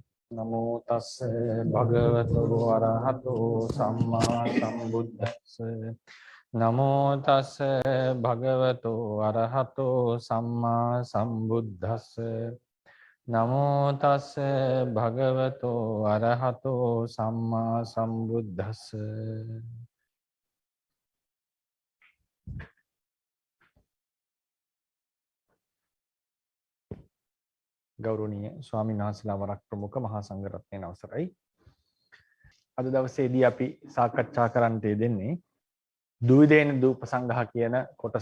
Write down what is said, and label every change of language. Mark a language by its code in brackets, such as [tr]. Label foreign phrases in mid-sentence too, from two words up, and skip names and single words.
[pi] නමෝ තස්ස භගවතු වරහතෝ සම්මා සම්බුද්දස්ස නමෝ තස්ස භගවතු වරහතෝ සම්මා සම්බුද්දස්ස නමෝ තස්ස භගවතු වරහතෝ සම්මා සම්බුද්දස්ස [si] ගෞරවනීය ස්වාමීන් වහන්සේලා වරක් ප්‍රමුඛ මහා සංඝරත්නයන් අවසරයි. අද දවසේදී අපි සාකච්ඡා කරන්නට යෙදෙන්නේ දුවිදේන දූපසංගහ කියන කොටස.